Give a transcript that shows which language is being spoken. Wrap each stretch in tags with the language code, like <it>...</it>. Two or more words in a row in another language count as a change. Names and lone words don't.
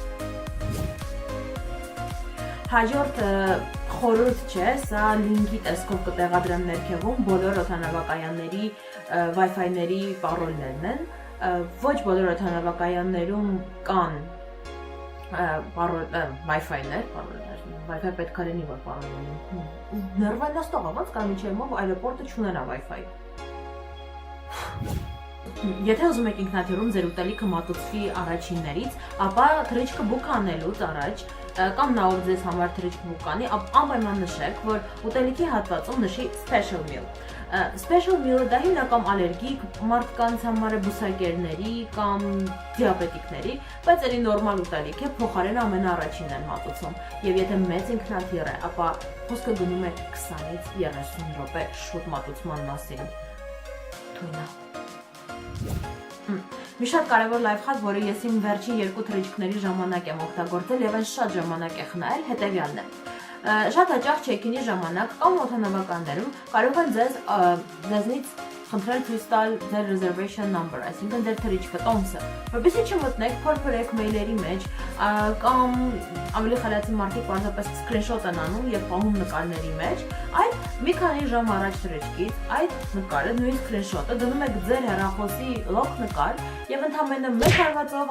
<hy>Հաջորդ խորհուրդ չէ, սա լինքի տեսքով կտեղադրեմ ներքևում, բոլոր օդանավակայանների Wi-Fi-ների պարոլներն են, ոչ բոլոր օդանավակայաններում կան Wi-Fi-ներ, Wi-Fi պետք է լինի, որ պարոնում։ Ներվայնաստող ա, ոնց կա միջև այրոպորտը չունենա Wi-Fi։ Եթե ուզում եք ինքնաթիռում ձեր ուտելիքը մատուցվի առաջիններից, ապա թռիչքը բուք անելուց առաջ կամ նա ով ձեզ համար թռիչք բուք անի, անպայման նշեք, որ ուտելիքի հատվածում նշի</hy> <en>special meal։ Special meal-</en> <hy>ը դա հիմնական ալերգիկ մարդկանց համար է, բուսակերների կամ դիաբետիկների, բայց էլի նորմալ ուտելիք է, փոխարենը ամենաառաջինն են մատուցում։ Եվ եթե մեծ ինքնաթիռ է, ապա խոսքը գնում է 20-ից 30 րոպե շուտ մատուցման մասին։ Թույնա։ Մի շատ կարևոր լայֆխակ, որը ես իմ վերջին 2 թռիչքների ժամանակ եմ օգտագործել եւ այն շատ ժամանակ է խնայել, հետեւյալն է։ Շատ հաճախ check-in-ի ժամանակ կամ օդանավակայաններում կարող են ձեզնից խնդրել ցույց տալ ձեր</hy> <en>reservation number,</en> <hy>այսինքն ձեր թռիչքը, տոմսը, որպեսզի չմտնեք, փորփրեք մեյլերի մեջ, կամ ավելի խելացի մարդիկ պարզապես screenshot են անում եւ պահում նկարների մեջ, այլ մի քանի ժամ առաջ թռիչքից այդ նկարը, նույն screenshot-ը դնում եք ձեր հեռախոսի լոկ նկար եւ ընդհանրապես մեկ հարվածով</hy>